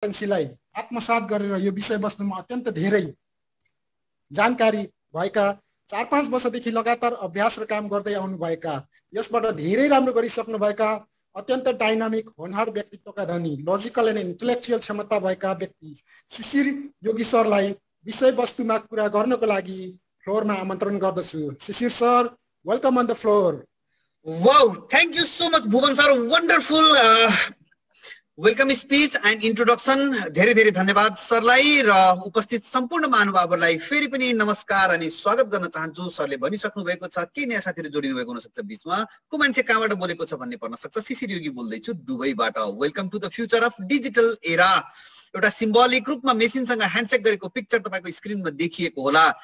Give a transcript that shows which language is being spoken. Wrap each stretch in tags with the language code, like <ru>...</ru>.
<ne>कम्पिटेन्सीलाई आत्मसात गरेर यो विषयवस्तुमा अत्यन्त धेरै जानकारी भएका 4-5 वर्षदेखि लगातार अभ्यास र काम गर्दै आउनुभएका यसबाट धेरै राम्रो गरिसक्नुभएका अत्यन्त डाइनामिक होनहार व्यक्तित्वका धनी</ne> <en>logical and intellectual</en> <ne>क्षमता भएका व्यक्ति शिशिर योगी सरलाई विषयवस्तुमा कुरा गर्नको लागि फ्लोरमा आमन्त्रण गर्दछु।</ne> <en>Shishir sir, welcome on the floor. Wow, thank you so much Bhuvan sir, wonderful welcome speech and introduction.</en> <ne>धेरै धेरै धन्यवाद सरलाई र उपस्थित सम्पूर्ण महानुभावहरूलाई फेरि पनि नमस्कार अनि स्वागत गर्न चाहन्छु। सरले भनिसक्नु भएको छ के नयाँ साथीहरू जोडिनु भएको हुन सक्छ बीचमा, को मान्छे कहाँबाट बोलेको छ भन्ने पर्न सक्छ। शिशिर योगी बोल्दैछु दुबईबाट।</ne> <en>Welcome to the future of digital era.</en> <ne>एउटा सिम्बोलिक रूपमा मेसिनसँग ह्यान्डसेक गरेको पिक्चर तपाईको स्क्रिनमा देखिएको होला।</ne>